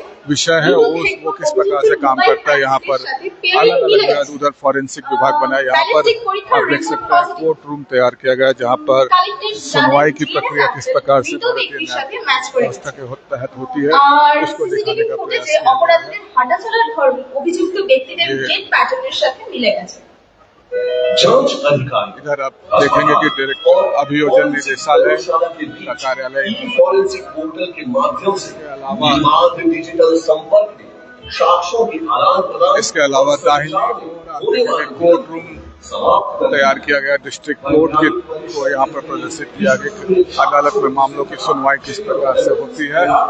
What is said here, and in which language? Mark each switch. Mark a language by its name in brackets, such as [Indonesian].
[Hindi] विषय है वो किस प्रकार से काम करता है। यहाँ पर अलग अलग उधर फॉरेंसिक विभाग बना है, यहाँ पर आप देख सकते हैं कोर्ट रूम तैयार किया गया है जहाँ पर सुनवाई की प्रक्रिया किस प्रकार से भारतीय न्याय व्यवस्था के तहत होती है उसको दिखाने का प्रयास किया [Bangla] অপরাধীদের হাঁটাচলার ধর্ম অভিযুক্ত ব্যক্তিদের গেট প্যাটার্নের সাথে মিলে গেছে। [Hindi] जांच अधिकारी इधर आप देखेंगे कि डायरेक्टर अभियोजन निदेशालय का कार्यालय फॉरेंसिक पोर्टल के माध्यम से निर्बाध डिजिटल संपर्क में साक्ष्यों की आदान प्रदान इसके अलावा दाहिने कोर्ट रूम तैयार किया गया, डिस्ट्रिक्ट कोर्ट को यहाँ पर प्रदर्शित किया गया, अदालत में मामलों की सुनवाई किस प्रकार से होती है।